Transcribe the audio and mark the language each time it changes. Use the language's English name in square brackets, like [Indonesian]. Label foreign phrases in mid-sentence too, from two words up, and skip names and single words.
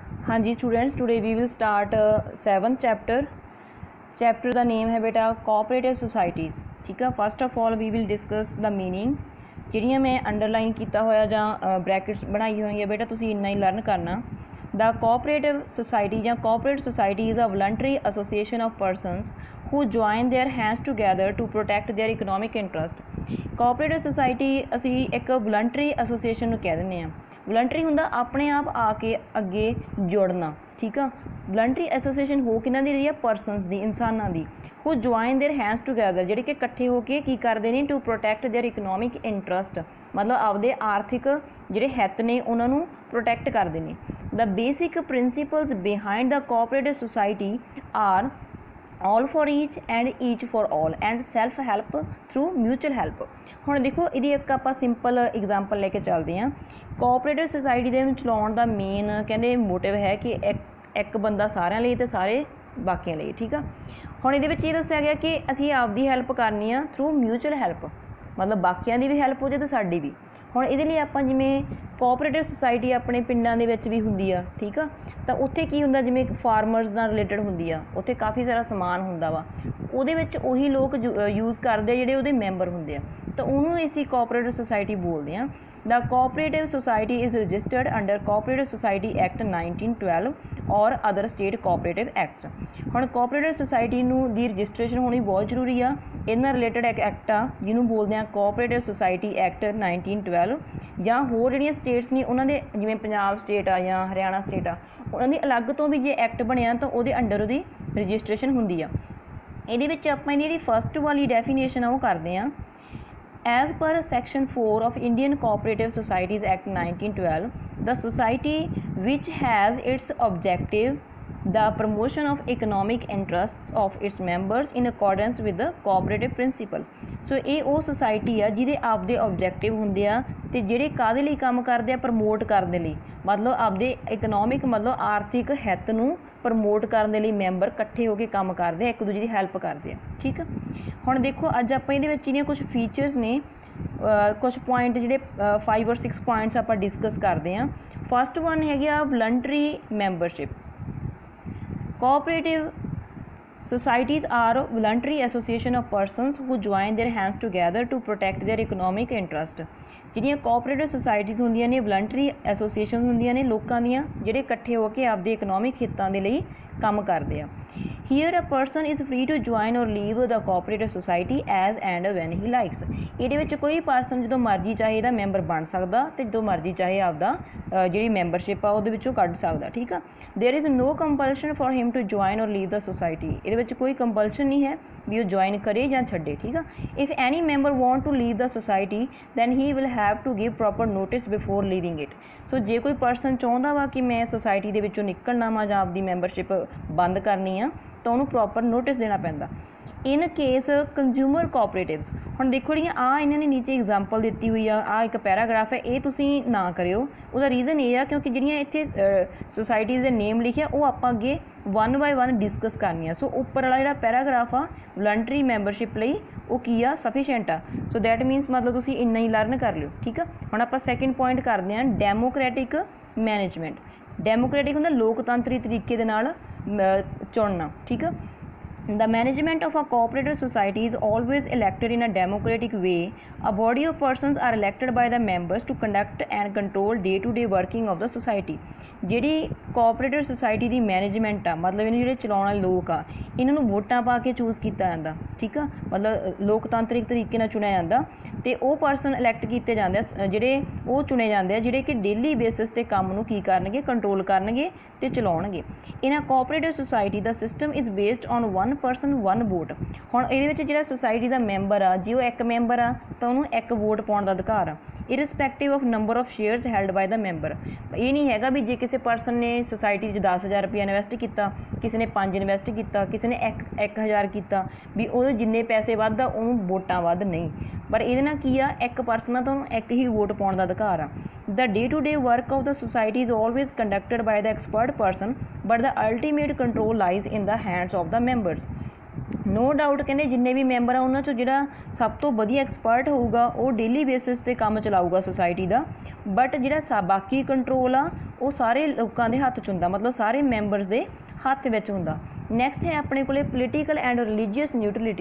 [Hindi] हाँ जी [English] students, today we will start 7th chapter. chapter [Hindi] का नेम है बेटा [English] cooperative societies. [Hindi] ठीक है, [English] first of all we will discuss the meaning. [Punjabi] ਜਿਹੜੀਆਂ ਮੈਂ ਅੰਡਰਲਾਈਨ ਕਿਆ ਹੋਇਆ ਜਾਂ ਬ੍ਰੈਕੇਟਸ ਬਣਾਈ ਹੋਈ ਹੈ ਬੇਟਾ ਤੁਸੀ ਇੰਨਾ ਹੀ ਲਰਨ ਕਰਨਾ। [English] the cooperative society ਜਾਂ cooperative society is a voluntary association of persons who join their hands together to protect their economic interest। cooperative society [Punjabi] ਅਸੀਂ ਇੱਕ [English] voluntary association [Punjabi] ਨੂੰ ਕਹਿ ਦਿੰਦੇ ਹਾਂ। ਵੋਲੰਟਰੀ ਹੁੰਦਾ ਆਪਣੇ ਆਪ ਆ ਕੇ ਅੱਗੇ ਜੁੜਨਾ। ਠੀਕ ਆ, [English] voluntary association [Punjabi] ਹੋ ਕਿਹਨਾਂ ਦੀ ਰਹੀ ਹੈ? ਪਰਸਨਸ ਦੀ, ਇਨਸਾਨਾਂ ਦੀ। [English] who join their hands together [Punjabi] ਜਿਹੜੇ ਕਿ ਇਕੱਠੇ ਹੋ ਕੇ ਕੀ ਕਰਦੇ ਨੇ? [English] to protect their economic interest, [Punjabi] ਮਤਲਬ ਆਪਦੇ ਆਰਥਿਕ ਜਿਹੜੇ ਹਿੱਤ ਨੇ ਉਹਨਾਂ ਨੂੰ ਪ੍ਰੋਟੈਕਟ ਕਰਦੇ ਨੇ। [English] the basic principles behind the cooperative society are all for each and each for all and self help through mutual help। [Punjabi] ਹੁਣ ਦੇਖੋ ਇਹਦੀ ਇੱਕ ਆਪਾਂ [English] simple example [Punjabi] ਲੈ ਕੇ ਚੱਲਦੇ ਹਾਂ। [English] cooperative society [Punjabi] ਦੇ ਨੂੰ ਚਲਾਉਣ ਦਾ ਮੇਨ ਕਹਿੰਦੇ ਮੋਟਿਵ ਹੈ ਕਿ ਇੱਕ ਬੰਦਾ ਸਾਰਿਆਂ ਲਈ ਤੇ ਸਾਰੇ ਬਾਕੀਆਂ ਲਈ। ਠੀਕ ਆ, ਹੁਣ ਇਹਦੇ ਵਿੱਚ ਇਹ ਦੱਸਿਆ ਗਿਆ ਕਿ ਅਸੀਂ ਆਪਦੀ ਹੈਲਪ ਕਰਨੀ ਆ [English] through mutual help, [Punjabi] ਮਤਲਬ ਬਾਕੀਆਂ ਦੀ ਵੀ ਹੈਲਪ ਹੋ ਜਾਏ ਤੇ ਸਾਡੀ ਵੀ। ਹੁਣ ਇਹਦੇ ਲਈ ਆਪਾਂ ਜਿਵੇਂ [English] cooperative society [Punjabi] ਆਪਣੇ ਪਿੰਡਾਂ ਦੇ ਵਿੱਚ ਵੀ ਹੁੰਦੀ ਆ। ਠੀਕ ਆ, ਤਾਂ ਉੱਥੇ ਕੀ ਹੁੰਦਾ, ਜਿਵੇਂ ਫਾਰਮਰਸ ਨਾਲ ਰਿਲੇਟਡ ਹੁੰਦੀ ਆ, ਉੱਥੇ ਕਾਫੀ ਸਾਰਾ ਸਮਾਨ ਹੁੰਦਾ ਵਾ, ਉਹਦੇ ਵਿੱਚ ਉਹੀ ਲੋਕ ਯੂਜ਼ ਕਰਦੇ ਆ ਜਿਹੜੇ ਉਹਦੇ ਮੈਂਬਰ ਹੁੰਦੇ ਆ, ਤਾਂ ਉਹਨੂੰ ਅਸੀਂ [English] cooperative society [Punjabi] ਬੋਲਦੇ ਹਾਂ। [English] The cooperative society is registered under Cooperative Society Act 1912 or other state cooperative acts. [Punjabi] ਹੁਣ [English] cooperative society [Punjabi] ਨੂੰ ਦੀ ਰਜਿਸਟ੍ਰੇਸ਼ਨ ਹੋਣੀ ਬਹੁਤ ਜ਼ਰੂਰੀ ਆ। ਇਹਦੇ ਨਾਲ ਰਿਲੇਟਡ ਇੱਕ ਐਕਟ ਆ ਜਿਹਨੂੰ ਬੋਲਦੇ ਆ ਕੋਆਪਰੇਟਿਵ ਸੁਸਾਇਟੀ ਐਕਟ 1912, ਜਾਂ ਹੋਰ ਜਿਹੜੀਆਂ ਸਟੇਟਸ ਨੇ ਉਹਨਾਂ ਦੇ ਜਿਵੇਂ ਪੰਜਾਬ ਸਟੇਟ ਆ ਜਾਂ ਹਰਿਆਣਾ ਸਟੇਟ ਆ, ਉਹਨਾਂ ਦੀ ਅਲੱਗ ਤੋਂ ਵੀ ਜੇ ਐਕਟ ਬਣਿਆ ਤਾਂ ਉਹਦੇ ਅੰਡਰ ਉਹਦੀ ਰਜਿਸਟ੍ਰੇਸ਼ਨ ਹੁੰਦੀ ਆ। ਇਹਦੇ ਵਿੱਚ ਆਪਾਂ ਇਹਦੀ ਜਿਹੜੀ ਫਸਟ ਵਾਲੀ ਡੈਫੀਨੇਸ਼ਨ ਆ ਉਹ ਕਰਦੇ ਹਾਂ। [English] As per Section 4 of Indian Cooperative Societies Act 1912, the society which has its objective the promotion of economic interests of its members in accordance with the cooperative principle। [Punjabi] ਸੋ ਇਹ ਉਹ ਸੁਸਾਇਟੀ ਆ ਜਿਹਦੇ ਆਪਦੇ ਆਬਜੈਕਟਿਵ ਹੁੰਦੇ ਆ ਤੇ ਜਿਹੜੇ ਕਾਹਦੇ ਲਈ ਕੰਮ ਕਰਦੇ ਆ? ਪ੍ਰਮੋਟ ਕਰਨ ਦੇ ਲਈ, ਮਤਲਬ ਆਪਦੇ ਇਕਨੋਮਿਕ ਮਤਲਬ ਆਰਥਿਕ ਹਿੱਤ ਨੂੰ ਪ੍ਰਮੋਟ ਕਰਨ ਦੇ ਲਈ ਮੈਂਬਰ ਇਕੱਠੇ ਹੋ ਕੇ ਕੰਮ ਕਰਦੇ ਆ, ਇੱਕ ਦੂਜੇ ਦੀ ਹੈਲਪ ਕਰਦੇ ਆ। ਠੀਕ ਆ, ਹੁਣ ਦੇਖੋ ਅੱਜ ਆਪਾਂ ਇਹਦੇ ਵਿੱਚ ਇਹਦੀਆਂ ਕੁਛ ਫੀਚਰਸ ਨੇ, ਕੁਛ ਪੁਆਇੰਟ ਜਿਹੜੇ 5 ਔਰ 6 ਪੁਆਇੰਟਸ ਆਪਾਂ ਡਿਸਕਸ ਕਰਦੇ ਹਾਂ। [English] first one [Punjabi] ਹੈਗੀ ਆ [English] voluntary membership. ਕੋਆਪਰੇਟਿਵ societies are voluntary association of persons who join their hands together to protect their economic interest। [Punjabi] ਜਿਹੜੀਆਂ [English] cooperative societies [Punjabi] ਹੁੰਦੀਆਂ ਨੇ, [English] voluntary association [Punjabi] ਹੁੰਦੀਆਂ ਨੇ ਲੋਕਾਂ ਦੀਆਂ ਜਿਹੜੇ ਇਕੱਠੇ ਹੋ ਕੇ ਆਪਦੇ ਇਕਨੋਮਿਕ ਹਿੱਤਾਂ ਦੇ ਲਈ ਕੰਮ ਕਰਦੇ ਆ। [English] Here a person is free to join or leave the cooperative society as and when he likes। [Punjabi] ਇਹਦੇ ਵਿੱਚ ਕੋਈ ਪਰਸਨ ਜਦੋਂ ਮਰਜ਼ੀ ਚਾਹੇ ਇਹਦਾ ਮੈਂਬਰ ਬਣ ਸਕਦਾ ਤੇ ਜਦੋਂ ਮਰਜ਼ੀ ਚਾਹੇ ਆਪਦਾ ਜਿਹੜੀ ਮੈਂਬਰਸ਼ਿਪ ਆ ਉਹਦੇ ਵਿੱਚੋਂ ਕੱਢ ਸਕਦਾ। ਠੀਕ ਆ, [English] there is no compulsion for him to join or leave the society। [Punjabi] ਇਹਦੇ ਵਿੱਚ ਕੋਈ ਕੰਪਲਸ਼ਨ ਨਹੀਂ ਹੈ ਵੀ ਉਹ ਜੁਆਇਨ ਕਰੇ ਜਾਂ ਛੱਡੇ। ਠੀਕ ਆ, [English] if any member want to leave the society then he will have to give proper notice before leaving it। [Punjabi] ਸੋ ਜੇ ਕੋਈ ਪਰਸਨ ਚਾਹੁੰਦਾ ਵਾ ਕਿ ਮੈਂ ਸੁਸਾਇਟੀ ਦੇ ਵਿੱਚੋਂ ਨਿਕਲਣਾ ਵਾ ਜਾਂ ਆਪਦੀ ਮੈਂਬਰਸ਼ਿਪ ਬੰਦ ਕਰਨੀ ਆ ਤਾਂ ਉਹਨੂੰ [English] proper notice [Punjabi] ਦੇਣਾ ਪੈਂਦਾ। [English] in case consumer cooperatives, [Punjabi] ਹੁਣ ਦੇਖੋ ਜਿਹੜੀਆਂ ਇਹਨਾਂ ਨੇ ਨੀਚੇ ਐਗਜ਼ਾਮਪਲ ਦਿੱਤੀ ਹੋਈ ਆ ਇੱਕ ਪੈਰਾਗ੍ਰਾਫ ਹੈ, ਇਹ ਤੁਸੀਂ ਨਾ ਕਰਿਓ। ਉਹਦਾ ਰੀਜ਼ਨ ਇਹ ਆ ਕਿਉਂਕਿ ਜਿਹੜੀਆਂ ਇੱਥੇ ਸੁਸਾਇਟੀਜ਼ ਦੇ ਨੇਮ ਲਿਖਿਆ ਉਹ ਆਪਾਂ ਅੱਗੇ [English] 1 by 1 [Punjabi] ਡਿਸਕਸ ਕਰਨੀਆਂ। ਸੋ ਉੱਪਰ ਵਾਲਾ ਜਿਹੜਾ ਪੈਰਾਗ੍ਰਾਫ ਆ [English] voluntary membership [Punjabi] ਲਈ ਉਹ ਕੀ ਆ? ਸਫੀਸ਼ੀਐਂਟ ਆ। [English] so that means [Punjabi] ਮਤਲਬ ਤੁਸੀਂ ਇੰਨਾ ਹੀ ਲਰਨ ਕਰ ਲਿਓ। ਠੀਕ ਆ, ਹੁਣ ਆਪਾਂ [English] second point [Punjabi] ਕਰਦੇ ਹਾਂ [English] democratic management. [Punjabi] ਡੈਮੋਕ੍ਰੈਟਿਕ ਹੁੰਦਾ ਲੋਕਤੰਤਰੀ ਤਰੀਕੇ ਦੇ ਨਾਲ ਚੁਣਨਾ। ਠੀਕ ਆ, [English] the management of a cooperative society is always elected in a democratic way। a body of persons are elected by the members to conduct and control day to day working of the society। [Punjabi] ਜਿਹੜੀ [English] cooperative society [Punjabi] ਦੀ ਮੈਨੇਜਮੈਂਟ ਆ, ਮਤਲਬ ਇਹਨੂੰ ਜਿਹੜੇ ਚਲਾਉਣ ਵਾਲੇ ਲੋਕ ਆ ਇਹਨਾਂ ਨੂੰ ਵੋਟਾਂ ਪਾ ਕੇ ਚੂਜ਼ ਕੀਤਾ ਜਾਂਦਾ। ਠੀਕ ਆ, ਮਤਲਬ ਲੋਕਤੰਤਰਿਕ ਤਰੀਕੇ ਨਾਲ ਚੁਣਿਆ ਜਾਂਦਾ ਤੇ ਉਹ ਪਰਸਨ ਇਲੈਕਟ ਕੀਤੇ ਜਾਂਦੇ ਆ, ਜਿਹੜੇ ਉਹ ਚੁਣੇ ਜਾਂਦੇ ਆ ਜਿਹੜੇ ਕਿ [English] daily basis [Punjabi] ਤੇ ਕੰਮ ਨੂੰ ਕੀ ਕਰਨਗੇ? ਕੰਟਰੋਲ ਕਰਨਗੇ ਤੇ ਚਲਾਉਣਗੇ। [English] in a cooperative society ਦਾ system is based on 1 person 1 vote। [Punjabi] ਹੁਣ ਇਹਦੇ ਵਿੱਚ ਜਿਹੜਾ ਸੁਸਾਇਟੀ ਦਾ ਮੈਂਬਰ ਆ, ਜੇ ਉਹ ਇੱਕ ਮੈਂਬਰ ਆ ਤਾਂ ਉਹਨੂੰ ਇੱਕ ਵੋਟ ਪਾਉਣ ਦਾ ਅਧਿਕਾਰ ਆ, [English] irrespective of number of shares held by the member. [Punjabi] ਇਹ ਨਹੀਂ ਹੈਗਾ ਵੀ ਜੇ ਕਿਸੇ ਪਰਸਨ ਨੇ ਸੁਸਾਇਟੀ 'ਚ 10,000 ਰੁਪਇਆ ਇਨਵੈਸਟ ਕੀਤਾ, ਕਿਸੇ ਨੇ 5 ਇਨਵੈਸਟ ਕੀਤਾ, ਕਿਸੇ ਨੇ 1,000 ਕੀਤਾ, ਵੀ ਉਹਦੇ ਜਿੰਨੇ ਪੈਸੇ ਵੱਧ ਆ ਉਹਨੂੰ ਵੋਟਾਂ ਵੱਧ ਨਹੀਂ। ਪਰ ਇਹਦੇ ਨਾਲ ਕੀ ਆ? ਇੱਕ ਪਰਸਨ ਆ ਤਾਂ ਉਹਨੂੰ ਇੱਕ ਹੀ ਵੋਟ ਪਾਉਣ ਦਾ ਅਧਿਕਾਰ ਆ। [English] The day-to-day work of the society is always conducted by the expert person, but the ultimate control lies in the hands of the members। no doubt [Punjabi] ਕਹਤੇ ਜਿੰਨੇ ਭੀ ਮੈਂਬਰ ਆ ਉਨ੍ਹੋਂਨੇ ਚੋ ਜਿਹੜਾ ਸਬ ਤੋ ਵਧੀਆ ਐਕਸਪਰਟ ਹੋਗਾ ਵੋ [English] daily basis [Punjabi] ਪੇ ਕਾਮ ਚਲਾਊਗਾ ਸੋਸਾਇਟੀ ਕਾ, ਬਟ ਜਿਹੜਾ ਬਾਕੀ ਕੰਟਰੋਲ ਆ ਵੋ ਸਾਰੇ ਲੋਗੋਂ ਕੇ ਹੱਥ ਚ ਹੁੰਦਾ, ਮਤਲਬ ਸਾਰੇ ਮੈਂਬਰਸ ਕੇ ਹੱਥ ਵਿਚ ਹੁੰਦਾ। [English] नैक्सट [Punjabi] ਹੈ ਅਪਨੇ ਕੋਲੇ [English] political and religious neutrality.